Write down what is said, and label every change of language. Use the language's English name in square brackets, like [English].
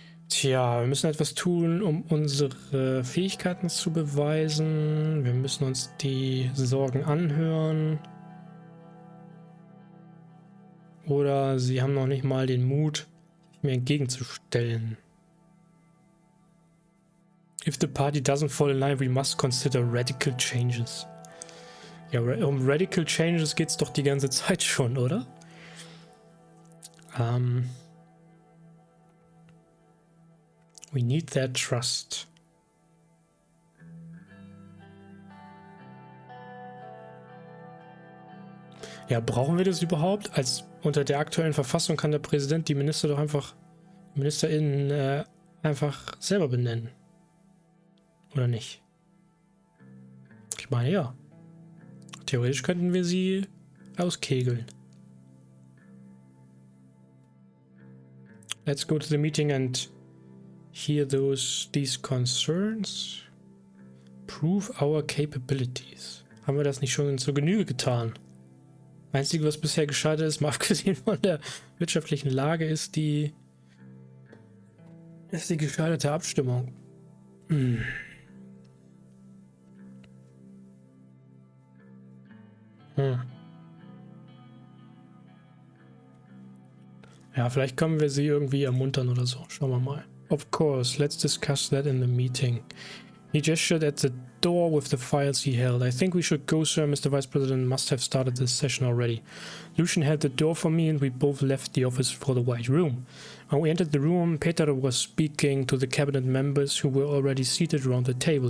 [German] Tja, wir müssen etwas tun, um unsere Fähigkeiten zu beweisen. Wir müssen uns die Sorgen anhören. Oder sie haben noch nicht mal den Mut, sich mir entgegenzustellen. [English] If the party doesn't fall in line, we must consider radical changes. [German] Ja, um [English] radical changes [German] geht's doch die ganze Zeit schon, oder? [English] We need their trust. [German] Ja, brauchen wir das überhaupt? Als unter der aktuellen Verfassung kann der Präsident die Minister doch einfach, MinisterInnen einfach selber benennen. Oder nicht? Ich meine, ja. Theoretisch könnten wir sie auskegeln. [English] Let's go to the meeting and hear these concerns. Prove our capabilities. [German] Haben wir das nicht schon zur Genüge getan? Einzige, was bisher gescheitert ist, mal abgesehen von der wirtschaftlichen Lage, ist die gescheiterte Abstimmung. Ja, vielleicht können wir sie irgendwie ermuntern oder so. Schauen wir mal. [English] Of course, let's discuss that in the meeting. He gestured at the door with the files he held. I think we should go, sir. Mr. Vice President must have started this session already. Lucian held the door for me and we both left the office for the White Room. When we entered the room, Peter was speaking to the cabinet members who were already seated around the table.